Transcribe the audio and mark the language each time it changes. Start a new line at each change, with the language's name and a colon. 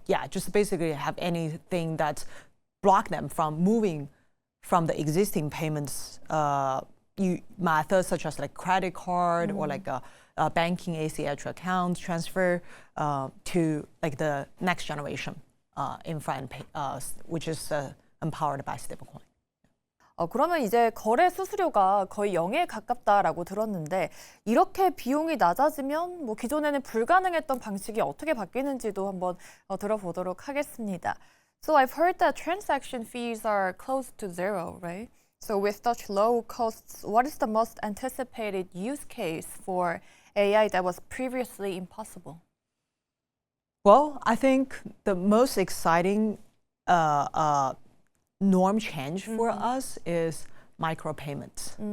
English: just basically have anything that block them from moving from the existing payments methods such as like credit card or like a banking ACH account transfer to like the next generation infra and which is empowered by stablecoin.
Korean: 그러면 이제 거래 수수료가 거의 0에 가깝다라고 들었는데 이렇게 비용이 낮아지면 뭐 기존에는 불가능했던 방식이 어떻게 바뀌는지도 한번 들어보도록 하겠습니다.
English: So I've heard that transaction fees are close to zero, right? So with such low costs, what is the most anticipated use case for AI that was previously impossible? Well, I think the most exciting norm change for us is micropayments.